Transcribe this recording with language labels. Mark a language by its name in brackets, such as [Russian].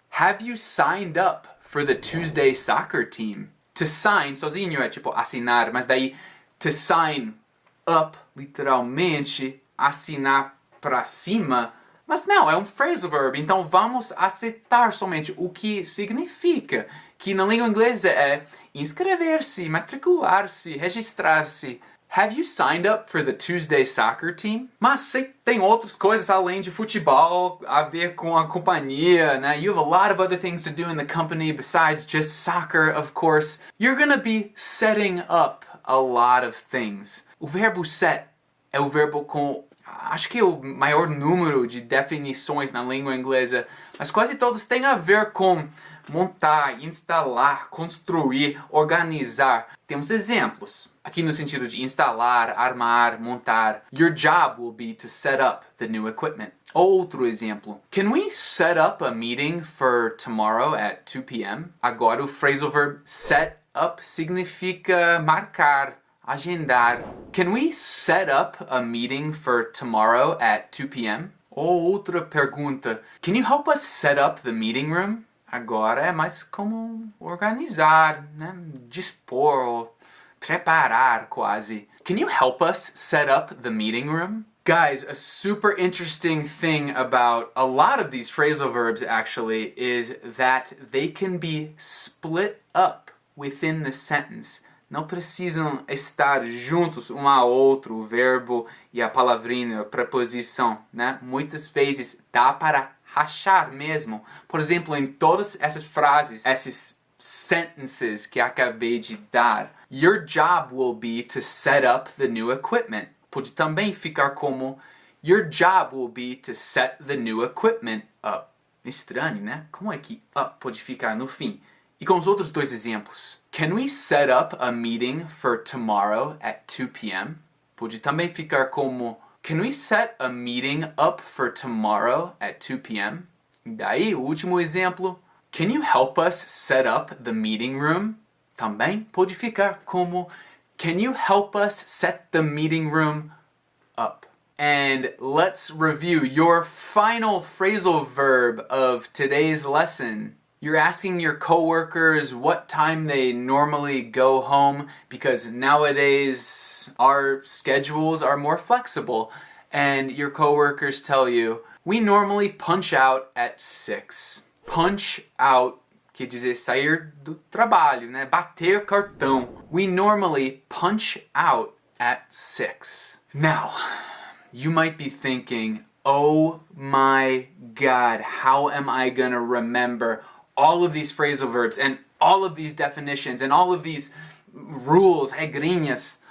[English] Have you signed up for the Tuesday soccer team? [Portuguese] To sign, sozinho, é tipo assinar, mas daí to sign up, literalmente, assinar para cima, mas não, é um phrasal verb, então vamos aceitar somente o que significa, que na língua inglesa é inscrever-se, matricular-se, registrar-se. [English] Have you signed up for the Tuesday soccer team? [Portuguese] Mas tem outras coisas além de futebol a ver com a companhia, né? [English] You have a lot of other things to do in the company besides just soccer, of course. You're gonna be setting up a lot of things. [Portuguese] O verbo set é o verbo com, acho que é o maior número de definições na língua inglesa, mas quase todos têm a ver com montar, instalar, construir, organizar. Temos exemplos. Aqui no sentido de instalar, armar, montar. [English] Your job will be to set up the new equipment. [Portuguese] Outro exemplo. [English] Can we set up a meeting for tomorrow at 2 p.m.? [Portuguese] Agora o phrasal verb set up significa marcar, agendar. [English] Can we set up a meeting for tomorrow at 2 p.m.? [Portuguese] Outra pergunta. [English] Can you help us set up the meeting room? [Portuguese] Agora é mais como organizar, né? Dispor, preparar quase. [English] Can you help us set up the meeting room? Guys, a super interesting thing about a lot of these phrasal verbs actually is that they can be split up within the sentence. [Portuguese] não precisam estar juntos um ao outro, o verbo e a palavrinha, a preposição, né? Muitas vezes dá para rachar mesmo. Por exemplo, em todas essas frases, esses sentences que acabei de dar, [English] your job will be to set up the new equipment. [Portuguese] Pode também ficar como [English] your job will be to set the new equipment up. [Portuguese] Estranho, né? Como é que up pode ficar no fim? E com os outros dois exemplos. [English] Can we set up a meeting for tomorrow at 2 p.m.? [Portuguese] Pode também ficar como [English] can we set a meeting up for tomorrow at 2 p.m.? [Portuguese] E daí, o último exemplo. [English] Can you help us set up the meeting room? [Portuguese] Também pode ficar como [English] can you help us set the meeting room up? And let's review your final phrasal verb of today's lesson. You're asking your coworkers what time they normally go home because nowadays our schedules are more flexible. And your coworkers tell you, we normally punch out at 6. [Portuguese] Punch out quer dizer sair do trabalho, né? Bater cartão. [English] We normally punch out at 6. Now, you might be thinking, oh my God, how am I gonna remember all of these phrasal verbs and all of these definitions and all of these rules, regrinhas?